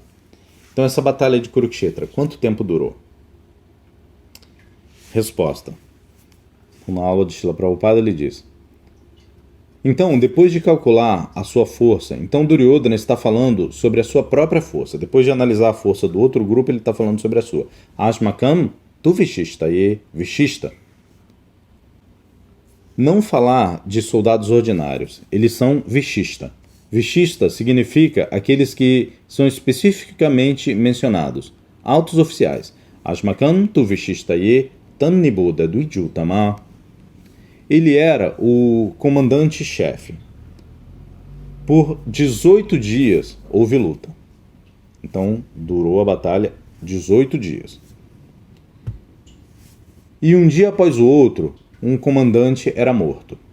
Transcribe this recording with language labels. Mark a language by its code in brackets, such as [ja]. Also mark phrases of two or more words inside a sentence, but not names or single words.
[pt] Então, essa batalha de Kurukshetra, quanto tempo durou? Resposta. Na aula de Srila Prabhupada ele diz: então, depois de calcular a sua força, então Duryodhana está falando sobre a sua própria força. Depois de analisar a força do outro grupo, ele está falando sobre a sua. [sa] अश्मकम् तु विशिष्ट ये विशिष्ट. [pt] Não falar de soldados ordinários, eles são vishishta. Vishishta significa aqueles que são especificamente mencionados, altos oficiais. [sa] अश्मकम् तु विशिष्ट ये तन्निबुद्ध द्विजुतम. [pt] Ele era o comandante-chefe. Por 18 dias houve luta. Então, durou a batalha 18 dias. E um dia após o outro, um comandante era morto.